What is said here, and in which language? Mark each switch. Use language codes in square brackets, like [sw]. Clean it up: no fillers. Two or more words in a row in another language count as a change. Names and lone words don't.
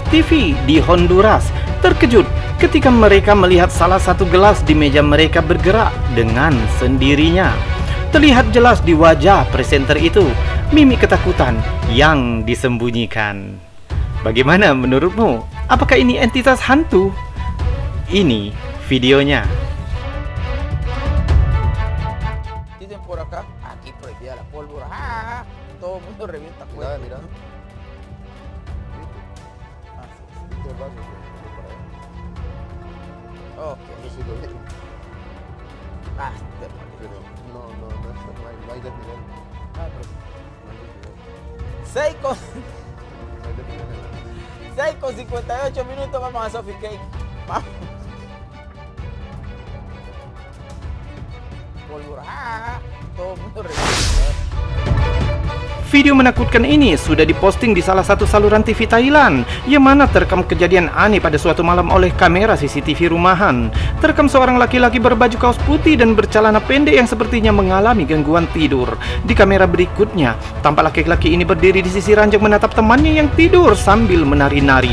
[id] TV di Honduras terkejut ketika mereka melihat salah satu gelas di meja mereka bergerak dengan sendirinya. Terlihat jelas di wajah presenter itu mimik ketakutan yang disembunyikan. Bagaimana menurutmu? Apakah ini entitas hantu? Ini videonya. [es] Dicen por acá, aquí prohibida la pólvora. ¡Ah! Todo el mundo revienta fuego. Mira. Ah, sí. ¿Viste el vaso que por ahí? Ok. Eso sí lo vi. Ah, Pero no hay desnivel. No hay desnivel. 6 con, No hay desnivel en la... 6 con 58 minutos vamos a Sophie Cake. Vamos. Pólvora. ¡Ah! Todo el mundo revienta. [id] Video menakutkan ini sudah diposting di salah satu saluran TV Thailand, yang mana terekam kejadian aneh pada suatu malam oleh kamera CCTV rumahan. Terekam seorang laki-laki berbaju kaos putih dan bercelana pendek yang sepertinya mengalami gangguan tidur. Di kamera berikutnya, tampak laki-laki ini berdiri di sisi ranjang menatap temannya yang tidur sambil menari-nari.